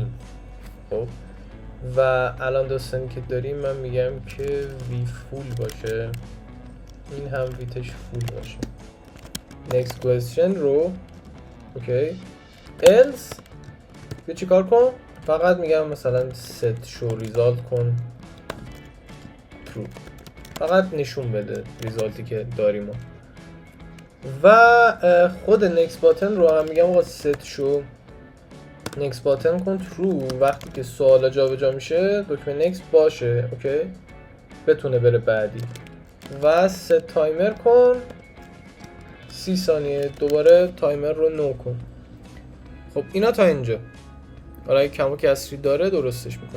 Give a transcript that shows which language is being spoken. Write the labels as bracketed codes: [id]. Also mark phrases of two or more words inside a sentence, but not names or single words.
[fa] خب و الان داستانی که داریم من میگم که وی فول باشه، این هم ویتش فول باشه. [en] next question [fa] رو اوکی else به چی کار کن؟ فقط میگم مثلا [en] set show result [fa] کن true، فقط نشون بده ریزالتی که داریم. و خود [en] next button [fa] رو هم میگم آقا [en] set show next button [fa] کن true وقتی که سوالا جابجا میشه دکمه next باشه، اوکی، بتونه بره بعدی. و set تایمر کن 30 ثانیه، دوباره تایمر رو نو کن. خب اینا تا اینجا. حالا اگه کم و کسری داره درستش میکنیم.